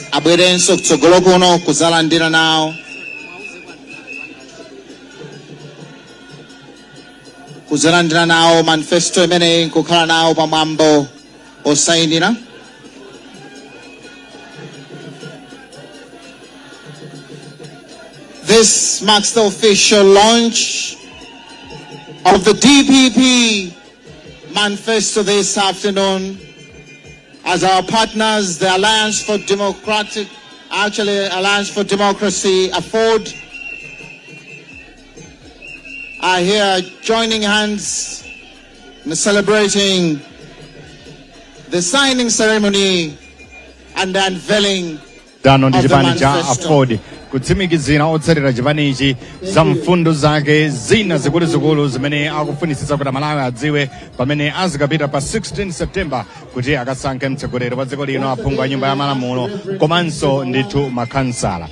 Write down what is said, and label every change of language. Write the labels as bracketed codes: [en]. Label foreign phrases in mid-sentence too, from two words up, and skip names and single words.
[ny] Abwerenso kutsogolo kuno kuzalandira nawo. Kuzalandira nawo manifesto imeneyi kukhala nawo pamwambo osayinira. [en] This marks the official launch of the DPP Manifesto this afternoon as our partners, the Alliance for Democracy Afford, are here joining hands in celebrating the signing ceremony and the unveiling of the manifesto. [ny] Kutsimikizira otsatira chipanichi za mfundo zake zina zikuluzikulu zimene akufunisisa kuti Malawi adziwe pamene azikapita pa 16 September kuti akasankhe mtsogoleri wa dziko lino, aphungu a nyumba ya malamulo komanso ndithu makhansala.